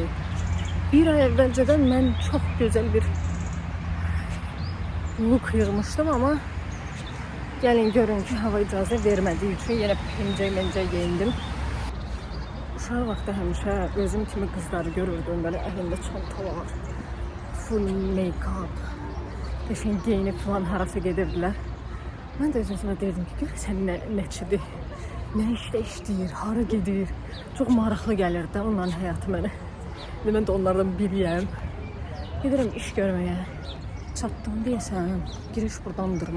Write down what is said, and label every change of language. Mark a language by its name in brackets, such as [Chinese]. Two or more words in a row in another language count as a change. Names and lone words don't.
[Azerbaijani] Bir ay əvvəlcədən mən çox gözəl bir look yığmışdım, amma gəlin görün ki, hava icazə vermədiyi üçün yenə pencə geyindim. Uşaq vaxtı həmişə özüm kimi qızları görürdüm, böyle əlində çantalar, [English] full make-up, [Azerbaijani] qəşəng geyinib falan harasa gedirdilər. Mən də özümə deyirdim ki, görürsən nəçidir, nə işdə işləyir, hara gedir. Çox maraqlı gəlirdi də onların həyatı mənə. Mən də onlardan biriyəm. Gedirəm iş görməyə. Çatdım deyəsən, giriş buradandırmı?